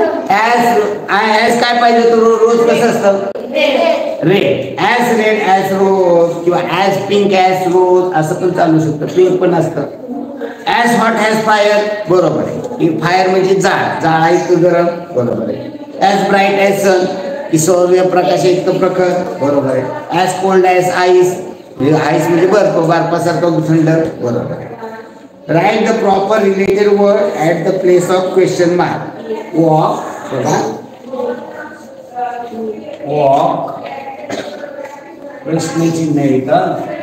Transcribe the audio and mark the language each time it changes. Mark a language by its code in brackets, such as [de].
[mr] as काय पाहिजे तो रोज कसं असतं? [en] Red. as red as rose किंवा as pink as rose [mr] असं पण चालू शकतं. पिंक पण असतं. [en] as hot as fire [mr] बरोबर आहे. फायर म्हणजे जाळ. जाळा इतकं गरम बरोबर आहे. [en] as bright as sun [mr] की सूर्यप्रकाश इतकं प्रखर बरोबर आहे. [en] as cold as ice [mr] ice म्हणजे बर्फ, बर्फासारखं थंड बरोबर आहे. [en] Write the proper related word at the place of question mark. [mr] Walk बघा, वॉक प्रश्न चिन्ह येतं.